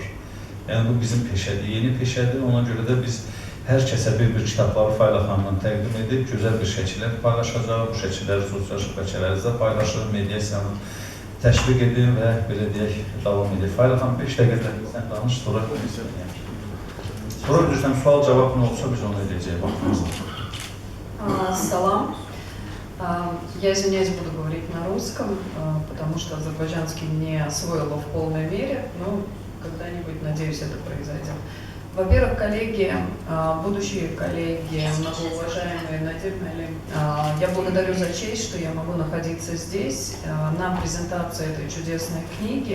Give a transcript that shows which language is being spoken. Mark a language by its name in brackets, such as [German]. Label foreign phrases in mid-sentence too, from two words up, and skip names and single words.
[Azerbaijani] Yəni, bu bizim peşədir, yeni peşədir. Ona görə də biz hər kəsə bir kitabları Failə xanımdan təqdim edib, gözəl bir şəkillər paylaşacaq. Bu şəkilləri sosial şəbəkələrinizdə paylaşır, mediasiyanı təşviq edin və belə deyək, davam edin. Failə xanım 5 dəqiqədə sən danış, sonra bilirsən, sual-cavab nə olsa biz onu edəcəyik, vaxtımızda. Salam. [Russian] Я извиняюсь, буду говорить на русском, потому что азербайджанский не освоила в полной мере, но когда-нибудь, надеюсь, это произойдет. Во-первых, коллеги, будущие коллеги, многоуважаемые Надир Мэлим, я благодарю за честь, что я могу находиться здесь на презентации этой чудесной книги.